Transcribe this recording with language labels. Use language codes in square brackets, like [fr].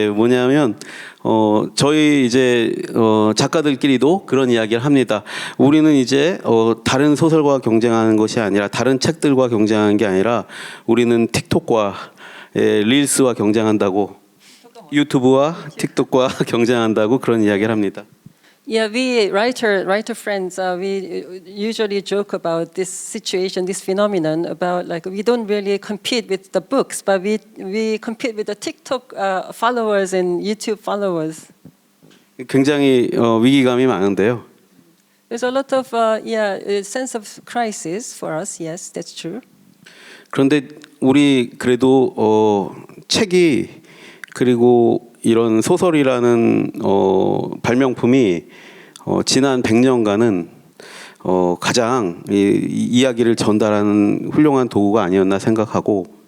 [ko] 뭐냐면 저희 이제 작가들끼리도 그런 이야기를 합니다. 우리는 이제 다른 소설과 경쟁하는 것이 아니라 다른 책들과 경쟁하는 게 아니라 우리는 틱톡과 릴스와 경쟁한다고 유튜브와 틱톡과 경쟁한다고 그런 이야기를 합니다. [en] Yeah, we writer friends, we usually joke about this situation, this phenomenon about like we don't really compete with the books, but we compete with the TikTok followers and YouTube followers. [ko] 굉장히 위기감이 많은데요. [en] There's a lot of a sense of crisis for us. Yes, that's true. [ko] 그런데 우리 그래도 책이 그리고 이런 소설이라는 발명품이 지난 100년간은 가장 이야기를 전달하는 훌륭한 도구가 아니었나 생각하고.